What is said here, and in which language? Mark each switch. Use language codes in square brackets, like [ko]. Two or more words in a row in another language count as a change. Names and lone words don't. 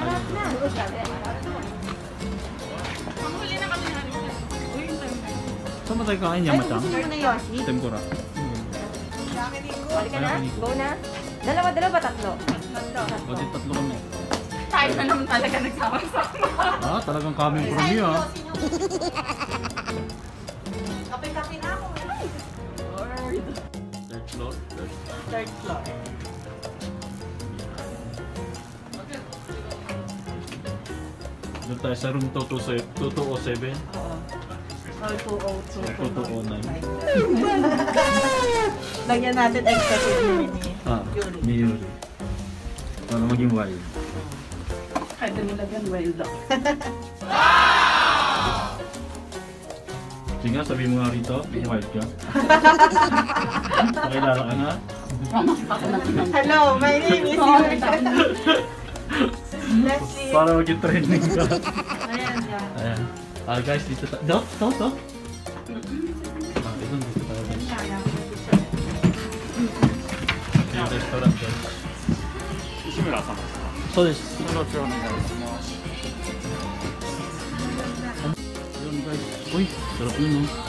[tl] Saan ba tayo kain? Yamatang? Gusto mo na yun. Tempura. Balik ka na? Go na? Dalawa, tatlo. Bakit tatlo kami? Tayo na naman talaga nagsama-sama. Ah, talagang kaming [en] from you [tl] ah. Kape-kape na ako. [en] Third floor. Third floor. [tl] Doon tayo sa room 207. Or 202. 209. Lagyan natin extra chili ni Ah, ni Yuri. Para maging wild. Kahit nilagyan wild daw. Sige nga, sabihin mo nga rito, maging wild ka. Pakilala ka na. [en] Hello, my name is Yuri. Leslie. [tl] Para maging trending ka. Ayan yan. Ayan. Ah guys, dito tayo. Ito. Ah, ito, dito tayo guys. Ito yung restaurant guys. [ja] 西村様ですか。そうです。よろしくお願いします。 [tl] Yun guys. Uy, sarap yun oh.